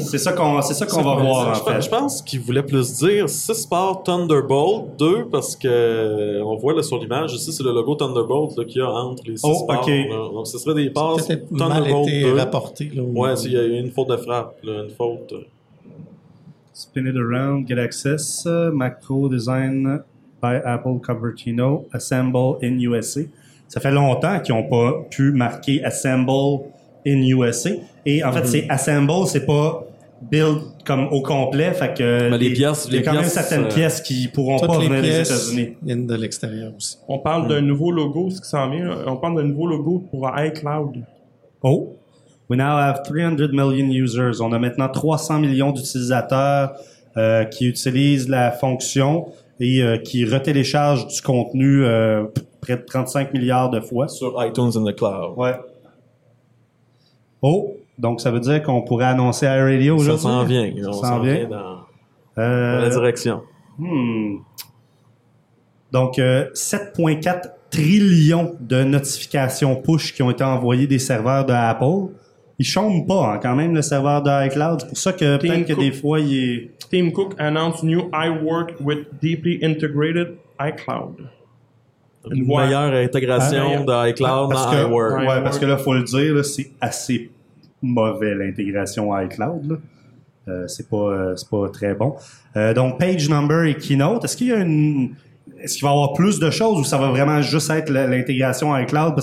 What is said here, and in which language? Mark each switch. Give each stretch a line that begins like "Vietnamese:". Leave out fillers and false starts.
French: C'est ça qu'on va voir, en fait. Je pense qu'il voulait plus dire 6 ports Thunderbolt 2, parce que on voit là, sur l'image ici, c'est le logo Thunderbolt là, qu'il y a entre les 6 ports.
English: Okay.
French: Donc, ce serait des ports Thunderbolt 2. Mal été rapporté. Oui, il y a eu une faute de frappe. Là, une faute.
English: Spin it around, get access. Mac Pro design by Apple Cupertino. Assemble in USA.
French: Ça fait longtemps qu'ils n'ont pas pu marquer
English: Assemble in USA.
French: Et en fait, c'est Assemble, c'est pas build comme au complet, fait que mais les pièces, il y a quand même certaines pièces qui pourront pas venir des États-Unis. De l'extérieur aussi. On parle d'un nouveau logo, ce qui s'en vient. On parle d'un nouveau logo pour iCloud. Oh.
English: We now have 300 million users.
French: On a maintenant 300 millions d'utilisateurs qui utilisent la fonction et qui retéléchargent du contenu près de 35 milliards de fois.
English: Sur iTunes in the cloud.
French: Ouais. Oh, donc ça veut dire qu'on pourrait annoncer iRadio aujourd'hui? Ça s'en vient. Ça s'en vient dans la direction. Donc, 7,4 trillions de notifications push qui ont été envoyées des serveurs de Apple. Il chôme pas hein, quand même le serveur de iCloud. C'est pour ça que des fois, il est...
English: Tim Cook announced new iWork with deeply integrated iCloud.
French: Une meilleure intégration d'iCloud dans iWork. Ouais, parce que là, il faut le dire, là, c'est assez mauvais l'intégration iCloud. Là. C'est pas très bon. Donc, Page Number et Keynote, est-ce qu'il va y avoir plus de choses ou ça va vraiment juste être l'intégration iCloud?